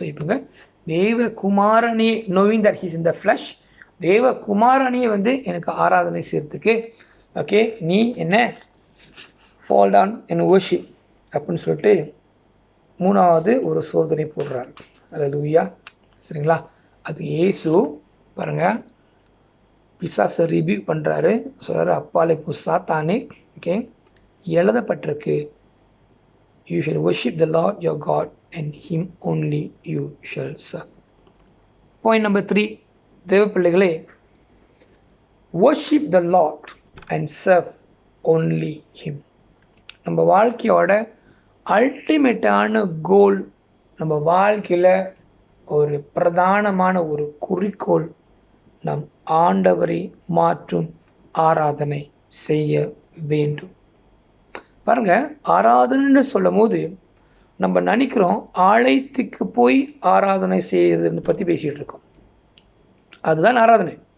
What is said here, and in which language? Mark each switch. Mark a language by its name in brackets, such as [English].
[Tamil] So இப்போங்க தேவகுமாரனே [English] knowing that he's in the flesh, [Tamil] தேவகுமாரனையே எனக்கு ஆராதனை செய்கிறதுக்கு ஓகே நீ என்ன [English] fall down and worship [Tamil] அப்படின்னு சொல்லிட்டு 3வது ஒரு சோதனை போடுறாரு. அல்லேலூயா, சரிங்களா? அது இயேசு பாருங்கள் பிசாசை ரிவ்யூ பண்ணுறாரு, சொல்கிறாரு, அப்பாலே போ சாத்தானே, ஓகே எழுதப்பட்டிருக்கு, [English] you shall worship the Lord your God and him only you shall serve. Point number 3, [Tamil] தேவ பிள்ளைகளே, [English] worship the Lord and serve only him. [Tamil] நம்ம வாழ்க்கையோட அல்டிமேட்டான கோல், நம்ம வாழ்க்கையில் ஒரு பிரதானமான ஒரு குறிக்கோள், நம் ஆண்டவரை மாற்றும் ஆராதனை செய்ய வேண்டும். பாருங்க, ஆராதனைன்னு சொல்லும் போது நம்ம நினைக்கிறோம் ஆலயத்துக்கு போய் ஆராதனை செய்யறதுன்னு பற்றி பேசிகிட்டு இருக்கோம், அதுதான் ஆராதனை.